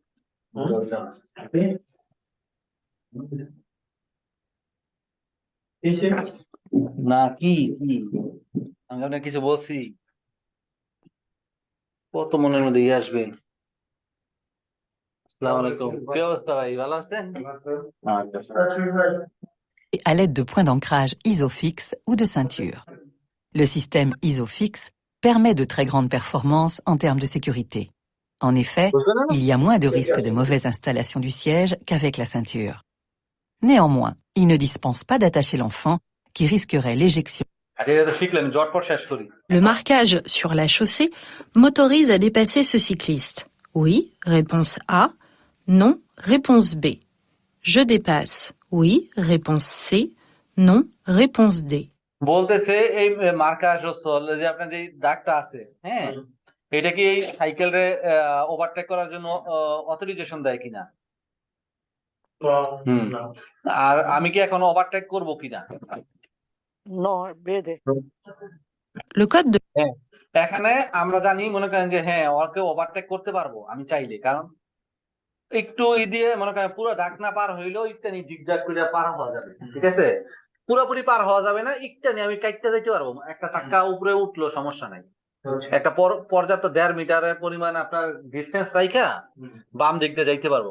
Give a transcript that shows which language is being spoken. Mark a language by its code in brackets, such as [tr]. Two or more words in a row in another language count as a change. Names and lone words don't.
[bn] না কি আমি আপনাকে কিছু বলছি? কত মনের মধ্যে ইয়ে আসবে। [ar] السلام عليكم, কি অবস্থা ভাই, ভালো আছেন? [fr] À l'aide de points d'ancrage ISOFIX ou de ceinture. Le système ISOFIX permet de très grandes performances en termes de sécurité. En effet, il y a moins de risques de mauvaise installation du siège qu'avec la ceinture. Néanmoins, il ne dispense pas d'attacher l'enfant, qui risquerait l'éjection. Le marquage sur la chaussée m'autorise à dépasser ce cycliste. Oui, réponse A. Non, réponse B. Je dépasse. Oui, réponse C. Non, réponse D. [bn] বলতেছে এই মার্কাজ যে আপনার যে দাগটা আছে, হ্যাঁ, এটা কি এই সাইকেলে ওভারটেক করার জন্য অথরাইজেশন দেয় কিনা? আর আমি কি এখন ওভারটেক করব কিনা? [fr] Le code de [bn] এখানে আমরা জানি, মনে করেন যে হ্যাঁ ওকে ওভারটেক করতে পারবো আমি চাইলে, কারণ একটু ই দিয়ে মনে করেন পুরো দাগ না পার হইলেও ইকটানি জিগজাগ করে পার হওয়া যাবে, ঠিক আছে? পুরোপুরি পার হওয়া যাবে না, ইকটানি আমি কাটতে যাইতে পারবো, একটা চাক্কা উপরে উঠলো সমস্যা নাই, একটা পর্যাপ্ত 1.5 মিটারের পরিমাণ আপনার ডিস্টেন্স রাইখা বাম দিক দিয়ে যাইতে পারবো।